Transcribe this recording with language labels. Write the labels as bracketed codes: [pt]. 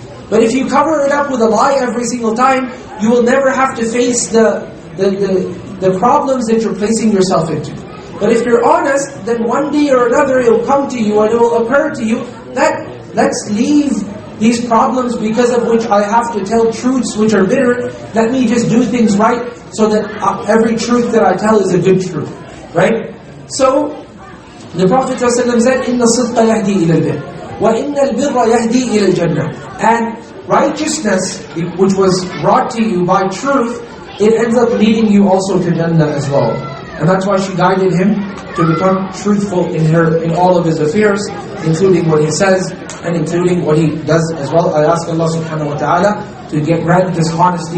[en] But if you cover it up with a lie every single time, you will never have to face the problems that you're placing yourself into. But if you're honest, then one day or another it will come to you and it will occur to you that let's leave these problems because of which I have to tell truths which are bitter. Let me just do things right so that every truth that I tell is a good truth. Right? So, the Prophet ﷺ said, [ar] إِنَّ الصِّدْقَ يَهْدِي إِلَى الْبِرِّ وَإِنَّ الْبِرَّ يَهْدِي إِلَى الْجَنَّةِ. [en] And righteousness, which was brought to you by truth, it ends up leading you also to Jannah as well. And that's why she guided him to become truthful in all of his affairs, including what he says and including what he does as well. I ask Allah subhanahu wa ta'ala to grant this honesty.